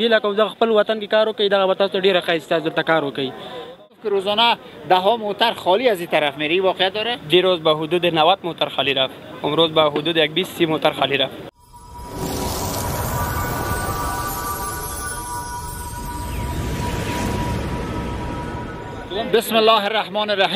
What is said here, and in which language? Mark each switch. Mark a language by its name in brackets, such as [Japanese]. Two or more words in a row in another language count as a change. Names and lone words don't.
[Pashto] ګیله کوم دغه خپل وطن کې کار وکړي دغه به تاسو ډېره ښایسته دلته کار وکړي. [Persian] روزانه ده ها موتر خالی از این طرف میری واقعیت داره؟ دیروز به حدود 90 موتر خالی رفت، امروز به حدود یک 20 موتر خالی رفت. [Arabic] بسم الله الرحمن الرحیم.